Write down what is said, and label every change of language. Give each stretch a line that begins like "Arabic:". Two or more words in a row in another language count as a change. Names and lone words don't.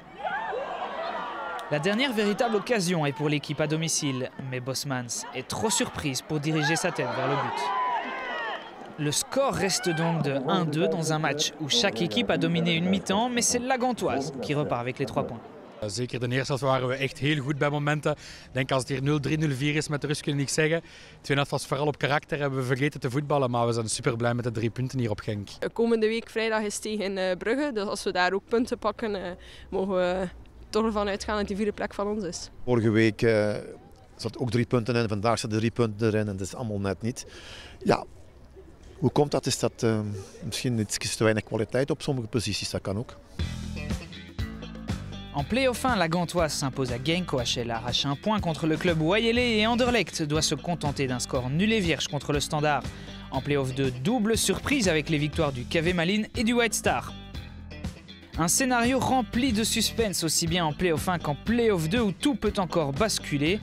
French: La dernière véritable occasion est pour l'équipe à domicile, mais Bosmans est trop surprise pour diriger sa tête vers le but. Le score reste donc de 1-2 dans un match où chaque équipe a dominé une mi-temps, mais c'est la Gantoise qui repart avec les 3 points.
Dutch: Zeker de eerste helft waren we echt heel goed bij momenten. Ik denk als het hier 0-3, 0-4 is met de rust kun je niks zeggen. De tweede helft was vooral op karakter, hebben we vergeten te voetballen, maar we zijn super blij met de 3 punten hier op Genk. Komende week vrijdag is tegen Brugge, dus als we daar ook punten pakken, mogen we toch ervan uitgaan dat die 4e plek van ons is. Vorige week zat ook 3 punten in, vandaag zitten 3 punten erin en dat is allemaal net niet. Ja, hoe komt dat? Is dat misschien iets te weinig kwaliteit op sommige posities, dat kan ook.
French: En play-off 1, la Gantoise s'impose à Genk. OHL arrache un point contre le club Waieley et Anderlecht doit se contenter d'un score nul et vierge contre le Standard. En play-off 2, double surprise avec les victoires du KV Malines et du White Star. Un scénario rempli de suspense aussi bien en play-off 1 qu'en play-off 2 où tout peut encore basculer.